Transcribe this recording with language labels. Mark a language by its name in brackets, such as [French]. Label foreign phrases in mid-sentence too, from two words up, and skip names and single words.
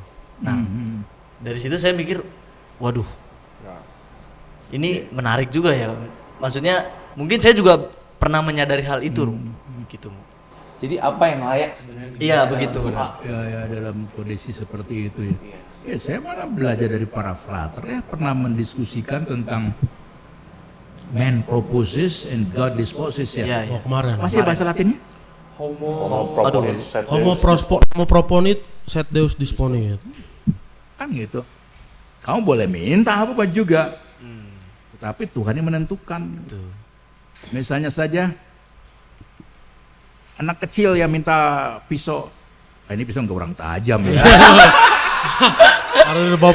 [Indonesian] Nah, dari situ saya mikir, waduh, ini menarik juga ya. Maksudnya mungkin saya juga pernah menyadari hal itu, gitu. Jadi apa yang layak sebenarnya? Iya begitu. Ya dalam kondisi seperti itu ya. Ya saya malah belajar dari para frater ya, pernah mendiskusikan tentang [English] man proposes and God disposes [Indonesian] ya. Iya, Oh kemarin. Masih bahasa Latinnya? [Latin] Homo proponit sed Deus disponit. [Indonesian] Kan gitu. Kamu boleh minta apa juga. Tapi Tuhan yang menentukan. Betul. Misalnya saja anak kecil yang minta pisau. Ini pisau nggak kurang tajam ya. Ada di bawah